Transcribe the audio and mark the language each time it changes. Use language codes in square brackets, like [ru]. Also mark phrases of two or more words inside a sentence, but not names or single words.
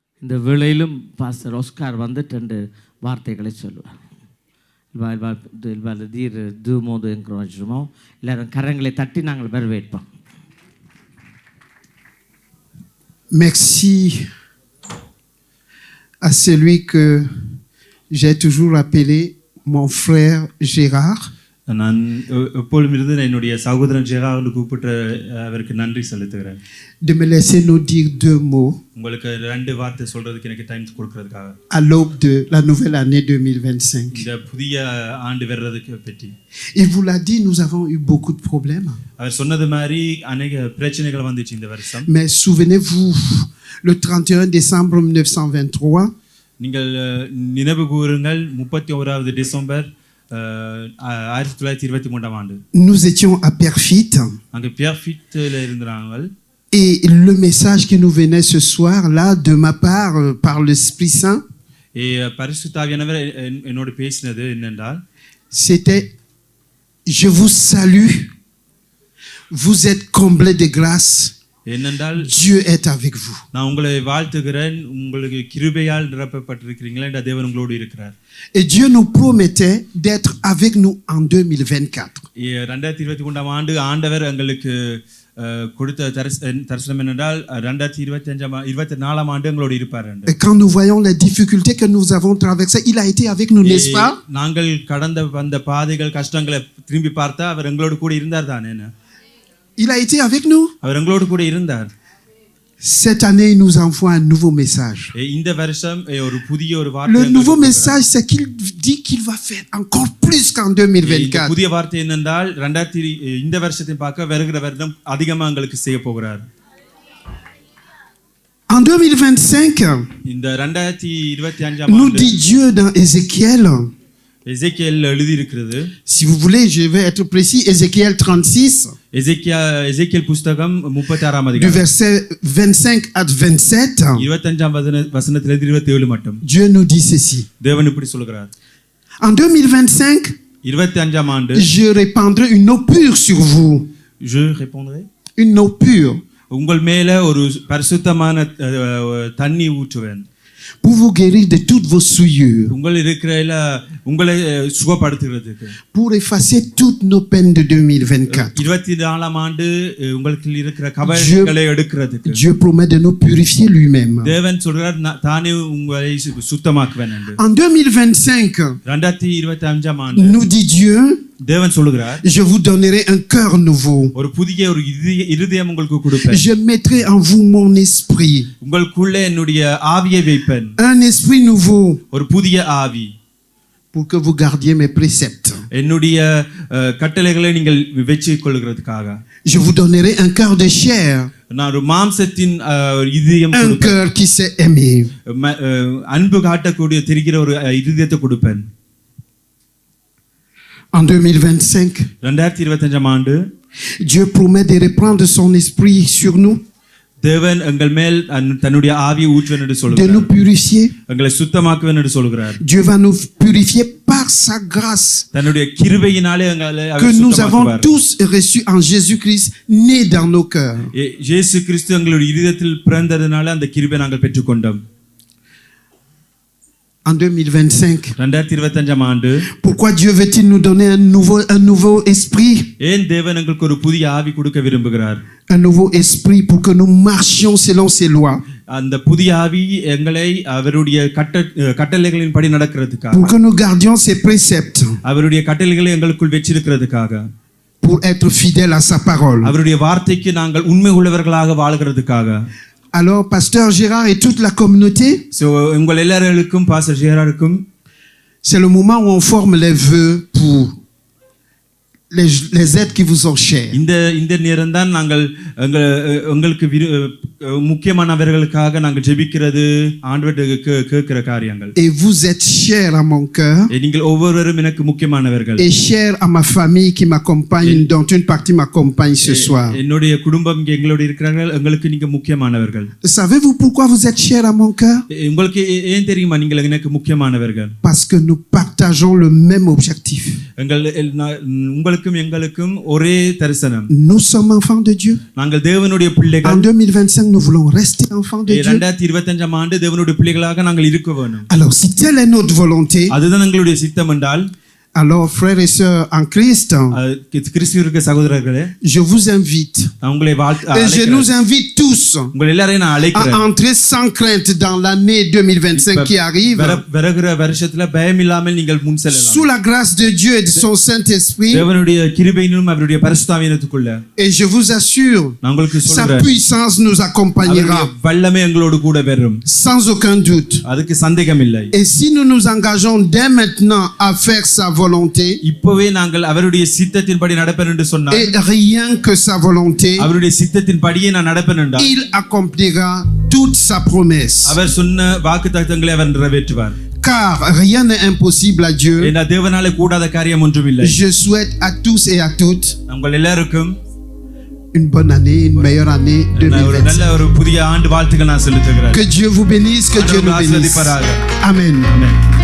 [ta] இந்த வேளையிலும் பாஸ்டர் ஆஸ்கார் வந்து 2 வார்த்தைகளை சொல்லுவார். [fr] Il va le dire 2 mots d'encouragement. [ta] எல்லாரும் கரங்களை தட்டி நாங்கள் வரவேற்போம். [fr] Merci à celui que j'ai toujours appelé mon frère Gérard. [ta] நான் எப்பொழுதும் இருந்து என்னுடைய சகோதரன் ஜெரார்டு கூப்பிட்ட அவருக்கு நன்றி செலுத்துகிறேன். [fr] De me laisser nous dire 2 mots. [ta] உங்களுக்கு 2 வார்த்தை சொல்றதுக்கு எனக்கு டைம் கொடுக்கிறதுக்காக. [fr] À l'aube de la nouvelle année 2025. [ta] இந்த புதிய ஆண்டு வர்றதுக்கு பற்றி. [fr] Il vous l'a dit, nous avons eu beaucoup de problèmes. [ta] அவர் சொன்னது மாதிரி अनेक பிரச்சனைகள் வந்துச்சு இந்த வருஷம். [fr] Mais souvenez-vous, le 31 décembre 1923. [ta] நீங்கள் நினைவு கூறுங்கள் 31 டிசம்பர் 1923 ஆண்டு. [fr] Nous étions à Perfit. [ta] அங்க பெர்ஃபிட்ல இருந்தாங்க. [fr] Et le message qui nous venait ce soir là de ma part par l'Esprit Saint. [ta] Et பரிசுத்த ஆவியானவர் என்னோட பேசினது என்னென்றால் [fr] c'était je vous salue. Vous êtes comblés de grâce. [ta] என்னென்றால் [fr] Dieu est avec vous. [ta] நான் உங்களை வாழ்த்துகிறேன், உங்களுக்கு கிருபையால் நிரப்பப்பட்டிருக்கிறீங்களா என்ற தேவன் உங்களோடு இருக்கிறார். [fr] Et Dieu nous promettait d'être avec nous en 2024. [ta] 2023 ஆண்டு ஆண்டவர் எங்களுக்கு கொடுத்த தரிசனம் என்னென்றால் 2024 ஆண்டு எங்களோடு இருப்பார் என்று. [fr] Et quand nous voyons les difficultés que nous avons traversées, il a été avec nous, n'est-ce pas? [ta] நாங்கள் கடந்த வந்த பாதைகள் கஷ்டங்களை திரும்பி பார்த்தா அவர் எங்களோடு கூட இருந்தார் தானே. [fr] Il a été avec nous. [ta] அவர் எங்களோடு கூட இருந்தார். [fr] Cette année, il nous envoie un nouveau message. [ta] இந்த வருஷம் ஒரு புதிய ஒரு வார்த்தை. [fr] Le nouveau message, c'est qu'il dit qu'il va faire encore plus qu'en 2024. [ta] புதிய வார்த்தை என்னென்றால் இந்த வருஷத்தை பார்க்க வருகிற வருடம் அதிகமாக எங்களுக்கு செய்ய போகிறார். [fr] En 2025, [ta] இந்த 2025 [fr] nous dit Dieu dans Ézéchiel. [ta] Ézéchiel எழுதி இருக்கிறது. [fr] Si vous voulez, je vais être précis. Ézéchiel 36. [ta] Ézéchiel புத்தகம் 36 அதிகாரம். [fr] Du verset 25 à 27. [ta] 25 வசனத்திலிருந்து 27 மட்டும். [fr] Dieu nous dit ceci. [ta] தேவன் இப்படி சொல்கிறார். [fr] En 2025, [ta] 25 ஆண்டு [fr] je répandrai une eau pure sur vous. Je répondrai. Une eau pure. [ta] உங்கள் மேல ஒரு பரிசுத்தமான தண்ணி ஊற்றுவேன். [fr] Pour vous guérir de toutes vos souillures. [ta] உங்களை சுகப்படுத்துகிறதுக்கு. [fr] Pour effacer toutes nos peines de 2024. [ta] 24 ஆண்டு உங்களுக்கு இருக்கிற கவலைகளை எடுக்கிறதுக்கு. [fr] Dieu promet de nous purifier lui-même. [ta] தேவன் சொல்றார் தானே உங்களை சுத்தமாக்குவேன் என்று. [fr] En 2025, [ta] 2025 ஆண்டு [fr] nous dit Dieu, [ta] தேவன் சொல்கிறார், [fr] je vous donnerai un cœur nouveau. [ta] ஒரு புதிய ஒரு இருதயம் உங்களுக்கு கொடுப்பேன். [fr] Je mettrai en vous mon esprit. [ta] உங்களுக்குள்ளே என்னுடைய ஆவியை வைப்பேன். [fr] Un esprit nouveau. [ta] ஒரு புதிய ஆவி. [fr] Pour que vous gardiez mes préceptes. [ta] என்னுடைய கட்டளைகளை நீங்கள் வெற்றிக் கொள்கிறதுக்காக. [fr] Je vous donnerai un cœur de chair. [ta] நான் ஒரு மாம்சத்தின் இதயம் கொடுப்பேன். [fr] Un cœur qui sait aimer. [ta] அன்பு காட்டக்கூடிய தெரிகிற ஒரு இதயத்தை கொடுப்பேன். [fr] En 2025, [ta] 2025 ஆண்டு [fr] Dieu promet de répandre son esprit sur nous. [ta] தேவன் எங்கள் மேல் தன்னுடைய ஆவியை ஊற்றுவேன் என்று சொல்கிறார். [fr] De nous purifier. [ta] எங்களை சுத்தமாக்குவேன் என்று சொல்கிறார். [fr] Dieu va nous purifier par sa grâce. [ta] தன்னுடைய கிருபையினாலே எங்களை [fr] que nous avons tous reçu en Jésus-Christ né dans nos cœurs. [ta] இயேசு கிறிஸ்து எங்களுடைய இதயத்தில் பிறந்ததனால அந்த கிருபையை நாங்கள் பெற்றுக்கொண்டோம். [fr] En 2025. [ta] 2025 ஆண்டு. [fr] Pourquoi Dieu veut-il nous donner un nouveau esprit? [ta] ஏன் தேவன் எங்களுக்கு ஒரு புதிய ஆவி கொடுக்க விரும்புகிறார்? [fr] Un nouveau esprit pour que nous marchions selon ses lois. [ta] அந்த புதிய ஆவி எங்களை அவருடைய கட்டளைகளின்படி நடக்கிறதுக்காக. [fr] Pour que nous gardions ses préceptes. [ta] அவருடைய கட்டளைகளை எங்களுக்குள் வெச்சிருக்கிறதுக்காக. [fr] Pour être fidèles à sa parole. [ta] அவருடைய வார்த்தைக்கு நாங்கள் உண்மை உள்ளவர்களாக வாழ்கிறதுக்காக. [fr] Alors, Pasteur Gérard et toute la communauté, c'est le moment où on forme les vœux pour les êtres qui vous sont chers. [ta] இந்த நேரம் தான் நாங்கள் உங்களுக்கு முக்கியமானவர்களுக்காக நாங்கள் ஜெபிக்கிறது ஆண்டவருக்கு கேட்கிற காரியங்கள். [fr] Et vous êtes chers à mon cœur. [ta] நீங்கள் ஒவ்வொருவரும் எனக்கு முக்கியமானவர்கள். [fr] Et chers à ma famille qui m'accompagne, dont une partie m'accompagne ce soir. [ta] என்னுடைய குடும்பம் இங்கே எங்களோடு இருக்கிறார்கள், உங்களுக்கு நீங்க முக்கியமானவர்கள். [fr] Savez-vous pourquoi vous êtes chers à mon cœur? [ta] உங்களுக்கு ஏன் தெரியுமா நீங்கள் எனக்கு முக்கியமானவர்கள்? [fr] Parce que nous partons partageons le même objectif. [ta] உங்களுக்கும் எங்களுக்கும் ஒரே தரிசனம். [fr] Nous sommes enfants de Dieu. [ta] நாங்கள் தேவனுடைய பிள்ளைகள். [fr] En 2025 nous voulons rester enfants de Dieu. [ta] 2025 ஆண்டு தேவனுடைய பிள்ளைகளாக நாங்கள் இருக்க வேண்டும். [fr] Alors si telle est notre volonté, [ta] அதுதான் எங்களுடைய சித்தம் என்றால், [fr] alors frères et sœurs en Christ, [ta] கிறிஸ்துவிற்கு சகோதரர்களே, [fr] je vous invite et je nous invite tous à entrer sans crainte dans l'année 2025 qui arrive, [ta] வருகிற வருஷத்துல பயம் இல்லாமல் நீங்கள் முன் செல்லலாம். [fr] sous la grâce de Dieu et de son Saint-Esprit. [ta] தேவனுடைய கிருபையிலும் அவருடைய பரிசுத்த ஆவியினத்துக்குள்ள. [fr] Et je vous assure, sa puissance nous accompagnera. [ta] வல்லமை எங்களோடு கூட வரும். [fr] Sans aucun doute. [ta] அதுக்கு சந்தேகம் இல்லை. [fr] Et si nous nous engageons dès maintenant à faire sa volonté, [ta] இப்பவே நாங்கள் அவருடைய சித்தத்தின்படி நடப்பேன் என்று சொன்னார், [fr] et rien que sa volonté, [ta] அவருடைய சித்தத்தின்படியே நான் நடப்பேன் என்றார், [fr] il accomplira toute sa promesse. [ta] அவர் சொன்ன வாக்குத்தத்தங்களை அவர் நிறைவேற்றுவார். [fr] Car rien n'est impossible à Dieu. [ta] ஏன்னா தேவனாலே கூடாத காரியம் ஒன்றும் இல்லை. [fr] Je souhaite à tous et à toutes [ta] உங்கள் எல்லாருக்கும் [fr] une bonne année, une meilleure année 2025. [ta] நல்ல ஒரு புதிய ஆண்டு வாழ்த்துக்கள் நான் செலுத்துகிறேன். [fr] Que Dieu vous bénisse, que Dieu nous bénisse. Amen. Amen.